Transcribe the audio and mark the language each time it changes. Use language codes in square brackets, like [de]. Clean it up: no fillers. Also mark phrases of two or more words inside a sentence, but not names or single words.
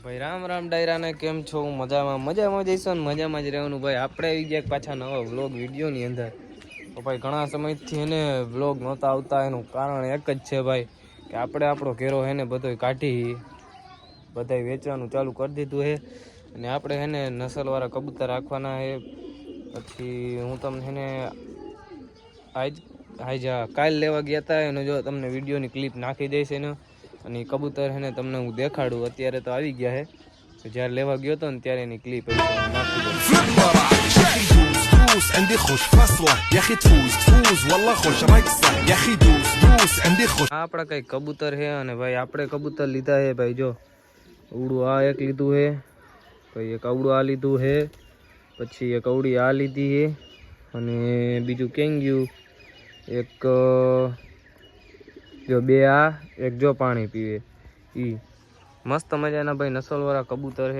[gu] ભાઈ રામ રામ ડાયરા ને કેમ છો મજા માં જઈશો ને મજા માં જ રહેવાનું ભાઈ। आपणे આવી ગયા પાછા નવા વ્લોગ વિડિયો ની અંદર। તો ભાઈ ઘણા સમયથી એને વ્લોગ નહોતા આવતા, એનું કારણ એક જ છે ભાઈ કે આપણે આપણો ઘેરો હે ને બધોય કાઢી બધાય વેચવાનું ચાલુ કરી દીધું હે અને આપણે હે ને નસલવાળા કબૂતર રાખવાના હે। પછી હું તમને હે ને કાલ લેવા ગયા હતા એનો જો તમને વિડિયોની ક્લિપ નાખી દઈશ એનો, અને કબૂતર હે ને તમને હું દેખાડું। અત્યારે તો આવી ગયા હે, તો જ્યારે લેવા ગયો તો ને ત્યારે એની ક્લિપ નાખી દઉં। [ar] عندي خوش فصله يا اخي تفوز والله خوش رقصه يا اخي دوس عندي خوش [gu] આપડા કઈ કબૂતર હે અને ભાઈ આપણે કબૂતર લીધા હે ભાઈ। જો ઉડું આ એક લીધું હે, ભાઈ એક અવડું આ લીધું હે, પછી એક અવડી આ લીધી હે, અને બીજું કેંગ્યું એક જો બે આ એક જો પાણી પીવે ઈ મસ્ત મજાના ભાઈ નસલવાળા કબૂતર હે।